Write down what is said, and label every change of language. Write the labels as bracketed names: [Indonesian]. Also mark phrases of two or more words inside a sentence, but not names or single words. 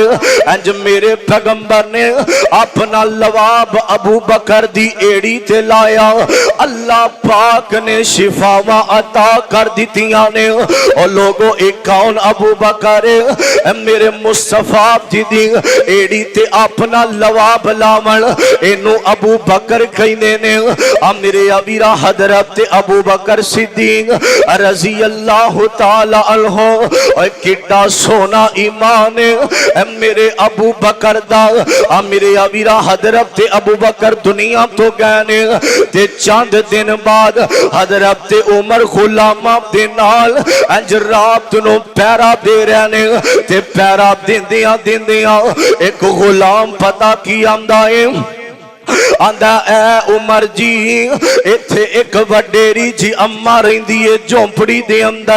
[Punjabi] اینج میرے پیغمبر نے اپنا لعاب ابو بکر دی اڈی تے لایا، اللہ پاک نے شفاواں عطا کر دتیاں نے. اور لوکو اک کون ابو بکر میرے مصطفیٰ جی دی اڈی تے اپنا لعاب لاون، اینوں ابو بکر کہندے نے. میرے ابیرا حضرت ابو بکر صدیق [Arabic] رضي الله تعالى عنه [Punjabi] کڈا سونا ایمان میرے ابو بکر دا. میرے ابیرا حضرت ابو بکر دنیا توں گئے نے تے چند دن بعد حضرت عمر غلاماں دے نال اینج رات نوں پہرا دے رہے نے تے پہرا دیندیاں دیندیاں اک غلام پتا کی آندا ہے، آندا اے عمر جی ایتھے اک وڈیری جی اماں رہندی ہے جھونپڑی دے اندر.